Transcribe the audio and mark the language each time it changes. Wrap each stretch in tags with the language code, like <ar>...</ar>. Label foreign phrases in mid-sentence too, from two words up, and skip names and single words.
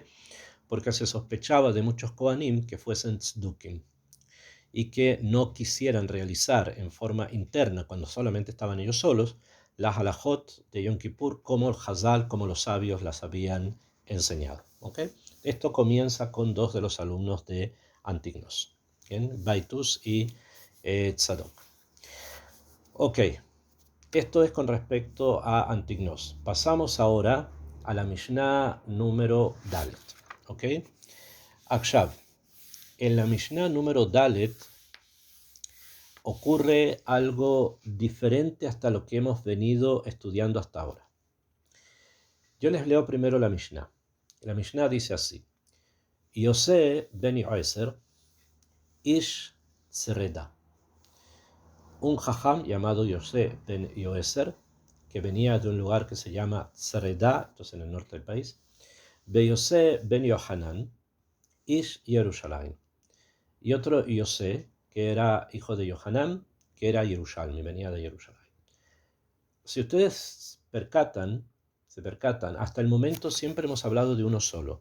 <es>Porque se sospechaba de muchos Kohanim que fuesen tzdukim y que no quisieran realizar en forma interna, cuando solamente estaban ellos solos, las halajot de Yom Kippur como el Hazal, como los sabios las habían enseñado. ¿Okay? Esto comienza con dos de los alumnos de Antignos, Baitus y Tzadok. Ok, esto es con respecto a Antignos. Pasamos ahora a la Mishnah número Dalet. ¿Ok? Akshav, en la Mishnah número Dalet ocurre algo diferente hasta lo que hemos venido estudiando hasta ahora. Yo les leo primero la Mishnah. La Mishnah dice así: Yosé ben Yoeser,</es> <he>איש צרדה.</he> <es>Un jajam llamado Yosé ben Yoeser, que venía de un lugar que se llama Tzereda, entonces en el norte del país, Be Yosé ben Yohanan,</es> <he>איש ירושלים.</he> <es>Y otro Yosé, que era hijo de Yohanan, que era Yerushalmi, venía de Jerusalén. Si ustedes se percatan, hasta el momento siempre hemos hablado de uno solo.</es>